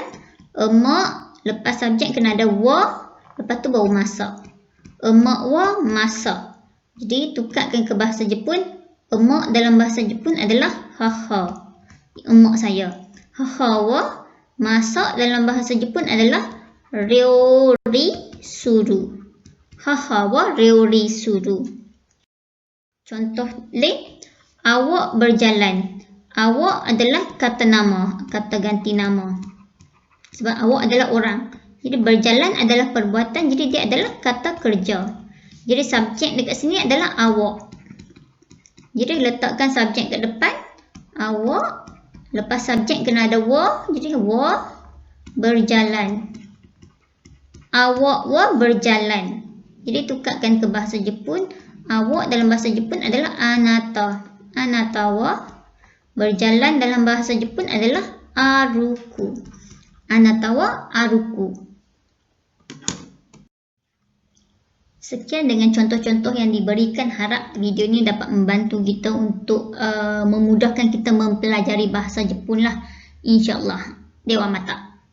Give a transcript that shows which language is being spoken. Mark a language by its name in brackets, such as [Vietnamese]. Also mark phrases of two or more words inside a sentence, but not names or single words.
[Malay] Emak lepas subjek kena ada wa. Lepas tu baru masak. Emak wa masak. Jadi tukarkan ke bahasa Jepun. Emak dalam bahasa Jepun adalah haha. Emak saya. [Japanese] 母は [Malay] masak dalam bahasa Jepun adalah [Japanese] 料理する. 母は料理する. [Malay] Contoh lain, awak berjalan. Awak adalah kata nama, kata ganti nama. Sebab awak adalah orang. Jadi berjalan adalah perbuatan, jadi dia adalah kata kerja. Jadi subjek dekat sini adalah awak. Jadi letakkan subjek kat depan, awak. Lepas subjek kena ada wa, jadi wa berjalan. Awak wa berjalan. Jadi tukarkan ke bahasa Jepun. Awak dalam bahasa Jepun adalah anata. [Japanese] あなたは [Malay] berjalan dalam bahasa Jepun adalah aruku. [Japanese] あなたは歩く. [Malay] Sekian dengan contoh-contoh yang diberikan. Harap video ini dapat membantu kita untuk memudahkan kita mempelajari bahasa Jepun lah. InsyaAllah. [Japanese] ではまた.